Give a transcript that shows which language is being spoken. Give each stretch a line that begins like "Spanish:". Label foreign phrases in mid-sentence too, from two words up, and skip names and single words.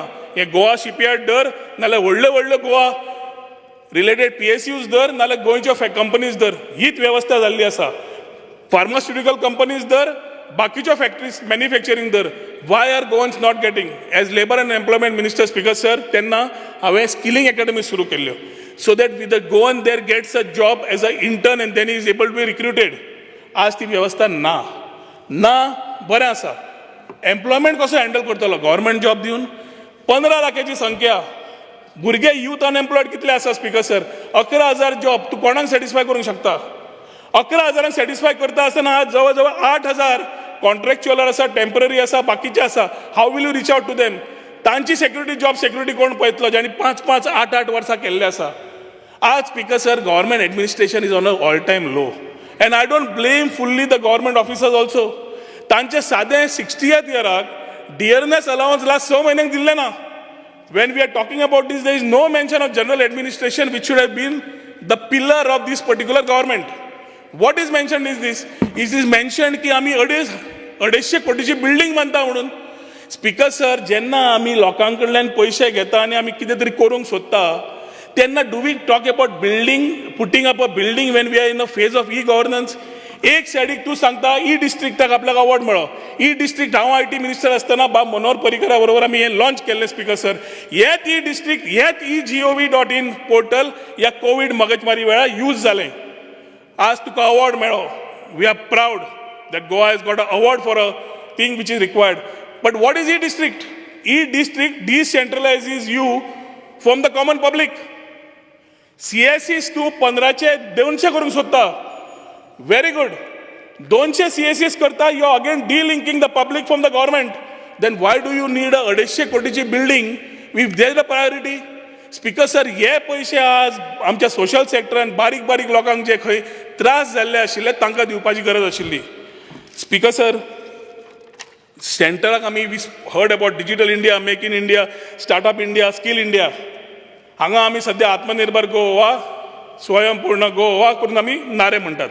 Konkani: हे गोवा शिपयार्ड धर नाल्यार व्हडल्यो गोवा
English: related PSUs
Konkani: धर नाल्यार गोंयच्यो कंपनीज धर हीच वेवस्था जाल्ली आसा.
English: pharmaceutical companies
Konkani: धर बाकीच्यो
English: factories manufacturing
Konkani: धर.
English: why are Goans not getting as labour and employment minister speaker sir
Konkani: तेन्ना हांवें स्किलिंग अकॅडमी सुरू केल्ल्यो
English: so that with the Goan there gets a job as an intern and then he is able to be recruited.
Konkani: आज ती व्यवस्था ना बरें आसा. एम्प्लॉयमेंट कसो हँडल करतलो
English: government job
Konkani: दिवन 15 लाखाची संख्या भुरगे
English: youth unemployed
Konkani: कितले आसा
English: speaker sir
Konkani: 11,000 जॉब तूं कोणाक सॅटिस्फाय करूंक शकता. 11,000 सॅटिस्फाय करता आसतना आज जवळ जवळ 8,000 कॉन्ट्रॅक्च्युअल आसा टेम्पररी आसा बाकीचे आसा.
English: how will you reach out to them.
Konkani: तांची
English: job security
Konkani: कोण पळयतलो ज्यांनी 5-5, 8-8 वर्सां केल्ले आसा.
English: आज speaker sir government administration is on a all time low and I don't blame fully the government officers also.
Konkani: तांचे सादें 60th इयराक
English: dearness allowance
Konkani: लास्ट 6 म्हयन्यांक दिल्ले ना.
English: when we are talking about these there is no mention of general administration which should have been the pillar of this particular government. what is mention is this mention
Konkani: की आमी 250 कोटीची बिल्डींग बांदता म्हणून. स्पीकर सर जेन्ना आमी लोकां कडल्यान पयशे घेता आनी आमी कितें तरी करूंक सोदता तेन्ना
English: do we talk about building putting up a building when we are in a phase of e governance.
Konkani: एक सायडीक तूं सांगता डिस्ट्रिक्टाक आपल्याक अवॉर्ड मेळ्ळो. डिस्ट्रिक्ट हांव
English: IT minister
Konkani: आसतना मनोहर पर्रीकरा बरोबर आमी हें लॉन्च केल्लें
English: speaker sir.
Konkani: हेच डिस्ट्रिक्ट हेच gov.in पोर्टल ह्या कोवीड मगजमारी वेळार यूज जालें. आज तुका अवॉर्ड मेळ्ळो.
English: we are proud that Goa has got a award for a thing which is required. But what is E-District? E-District decentralizes you from the common public.
Konkani: CSEs तू 15चे 200 करूंक सोदता.
English: Very good. 200 CSEs करता you are again delinking the public from the government. Then why do you need a 250 कोटीची बिल्डिंग if there is a priority? speaker sir
Konkani: हे पयशे आज आमच्या सोशल सेक्टरान बारीक लोकांक जे खंय त्रास जाल्ले आशिल्ले तांकां दिवपाची गरज आशिल्ली.
English: speaker sir
Konkani: सेंटराक आमी
English: heard about
Konkani: डिजिटल इंडिया मेक इन इंडिया स्टार्टअप इंडिया स्कील इंडिया हांगा आमी सध्या आत्मनिर्भर गोवा स्वयंपूर्ण गोवा करून आमी नारे म्हणटात.